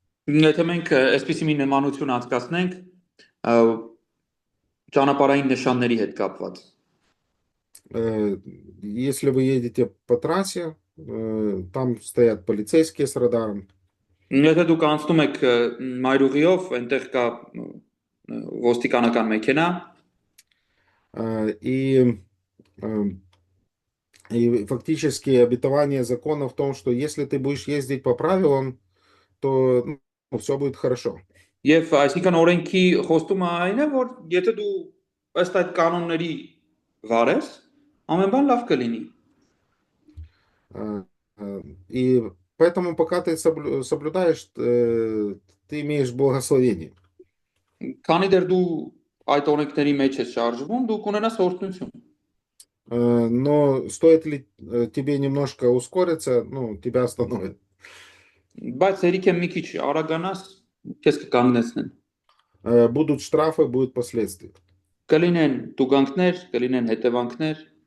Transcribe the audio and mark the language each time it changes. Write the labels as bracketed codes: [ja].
[hy] Եթե մենք այսպիսի մի նմանություն անցկացնենք ճանապարհային նշանների հետ կապված։ [ru] Если вы едете по трассе, там стоят полицейские с радаром. [hy] Եթե դուք անցնում եք մայրուղիով, այնտեղ կա ոստիկանական մեքենա, [ru] И, и фактически обетование закона в том, что если ты будешь ездить по правилам, то все будет хорошо. [hy] եւ այսինքն օրենքի խոստումը այն է, որ եթե դու ըստ այդ կանոնների վարես, ամեն բան լավ կլինի։ [ru] И поэтому пока ты соблюдаешь, ты имеешь благословение. [hy] Քանի դեռ դու այդ օրենքների մեջ ես շարժվում, դու կունենաս օրհնություն։ [ru] Но стоит ли тебе немножко ускориться, тебя остановят. [hy] Բայց երիք է մի քիչ արագանաս, քեզ կկանգնեցնեն։ [ru] Будут штрафы, будут последствия. [hy] Կլինեն տուգանքներ, кլինեն հետևանքներ։